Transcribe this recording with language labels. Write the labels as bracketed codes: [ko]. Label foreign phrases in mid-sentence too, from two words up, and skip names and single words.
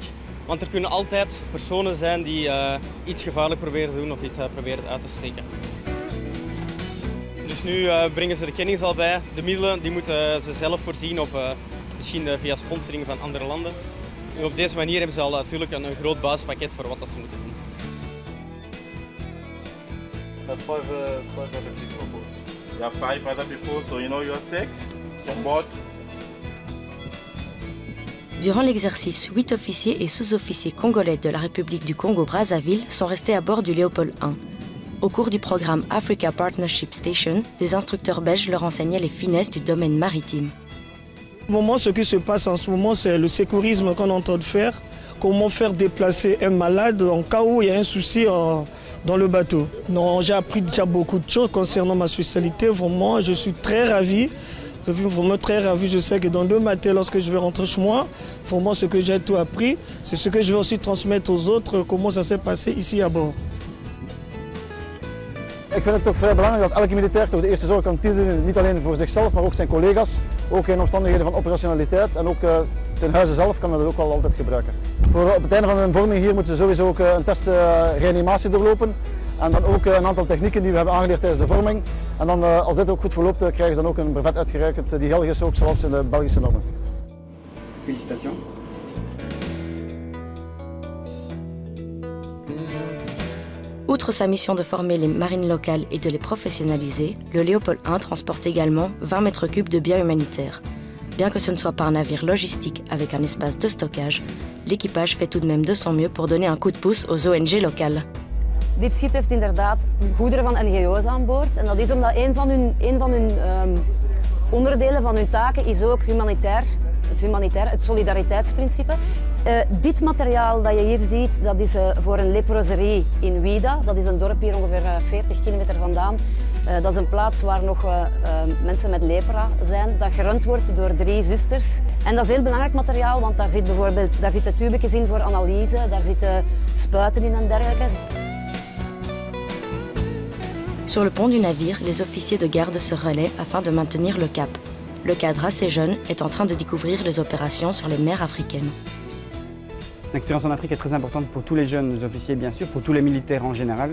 [nl] Want er kunnen altijd personen zijn die iets gevaarlijk proberen te doen of iets proberen uit te steken. Dus nu brengen ze de kennis al bij. De middelen die moeten ze zelf voorzien of misschien via sponsoring van andere landen. En op deze manier hebben ze al natuurlijk een groot basispakket voor wat dat ze moeten doen. [en] That's five other people on board. You have 5 other people, so you know you're 6 on board. [fr] Durant l'exercice, 8 officiers et sous-officiers congolais de la République du Congo-Brazzaville sont restés à bord du Léopold I. Au cours du programme Africa Partnership Station, les instructeurs belges leur enseignaient les finesses du domaine maritime. Au moment, ce qui se passe en ce moment, c'est le sécurisme qu'on est en train de faire. Comment faire déplacer un malade en cas où il y a un souci dans le bateau. Non, j'ai appris déjà beaucoup de choses concernant ma spécialité. Vraiment, je suis très ravi. Je suis vraiment très ravi. Je sais que dans le matin, lorsque je vais rentrer chez moi, vraiment ce que j'ai tout appris, c'est ce que je vais aussi transmettre aux autres, comment ça s'est passé ici à bord. [nl] Ik vind het toch vrij belangrijk dat elke militair toch de eerste zorg kan doen, niet alleen voor zichzelf, maar ook zijn collega's. Ook in omstandigheden van operationaliteit en ook ten huize zelf kan men dat ook wel altijd gebruiken. Op het einde van hun vorming hier moeten ze sowieso ook een test reanimatie doorlopen. En dan ook een aantal technieken die we hebben aangeleerd tijdens de vorming. En dan, als dit ook goed verloopt, krijgen ze dan ook een brevet uitgereikt die geldig is, ook zoals in de Belgische normen. [fr] Félicitations. Outre sa mission de former les marines locales et de les professionnaliser, le Léopold I transporte également 20 mètres cubes de biens humanitaires. Bien que ce ne soit pas un navire logistique avec un espace de stockage, l'équipage fait tout de même de son mieux pour donner un coup de pouce aux ONG locales. [nl] Dit schip heeft inderdaad goederen van NGO's aan boord. En dat is omdat een van hun onderdelen van hun taken is ook het solidariteitsprincipe. Dit materiaal dat je hier ziet, dat is voor een leproserie in Ouida. Dat is een dorp hier ongeveer 40 kilometer vandaan. Dat is een plaats waar nog mensen met lepra zijn, dat gerund wordt door 3 zusters. En dat is heel belangrijk materiaal, want daar zitten tubetjes in voor analyse, daar zitten spuiten in en dergelijke. [fr] Sur le pont du navire, les officiers de garde se relaient afin de maintenir le cap. Le cadre assez jeune est en train de découvrir les opérations sur les mers africaines. L'expérience en Afrique est très importante pour tous les jeunes officiers, bien sûr, pour tous les militaires en général.